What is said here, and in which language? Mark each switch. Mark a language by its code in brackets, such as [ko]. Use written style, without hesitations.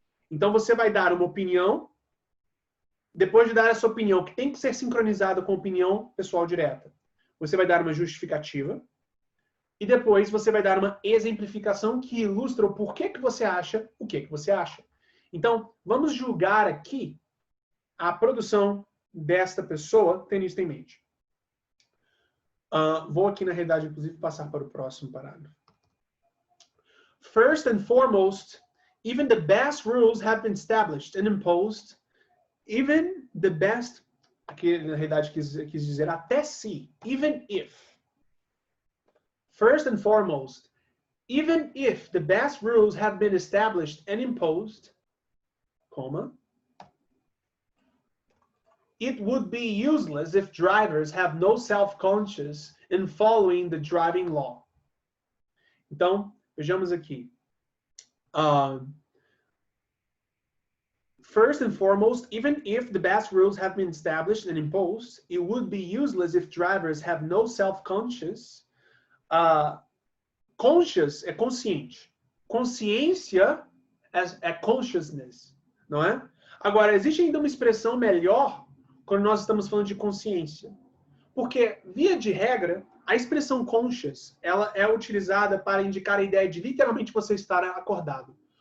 [pt] Então, você vai dar uma opinião, depois de dar essa opinião, que tem que ser sincronizada com a opinião pessoal direta, você vai dar uma justificativa, e depois você vai dar uma exemplificação que ilustra o porquê que você acha o que você acha. Então, vamos julgar aqui a produção desta pessoa, tendo isso em mente. Vou aqui, na realidade, inclusive, passar para o próximo parágrafo. [en] First and foremost, even the best rules have been established and imposed. Even the best, [pt] aqui, na realidade, quis dizer até se, [en] even if. First and foremost, even if the best rules have been established and imposed, comma, it would be useless if drivers have no self-conscious in following the driving law. [pt] Então, vejamos aqui. [en] First and foremost, even if the best rules have been established and imposed, it would be useless if drivers have no self-conscious. [pt] Conscious é consciente. Consciência é consciousness, não é? Agora, existe ainda uma expressão melhor quando nós estamos falando de consciência. Porque, via de regra, a expressão conscious, ela é utilizada para indicar a ideia de literalmente você estar acordado.